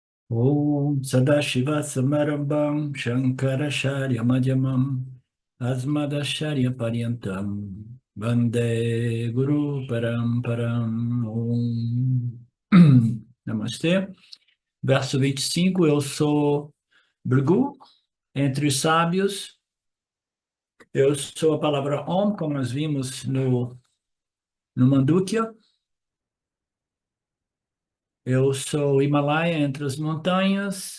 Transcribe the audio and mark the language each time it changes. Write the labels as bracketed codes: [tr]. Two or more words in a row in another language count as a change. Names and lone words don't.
[sa] Om Sadashiva Samarambam Shankaracharya Madhyamam Asmadacharya Paryantam Vande Guru Paramparam Om Namastê. [pt] Verso 25, eu sou Bhrigu, entre os sábios. Eu sou a palavra Om, como nós vimos no Mandukya. Eu sou Himalaia, entre as montanhas.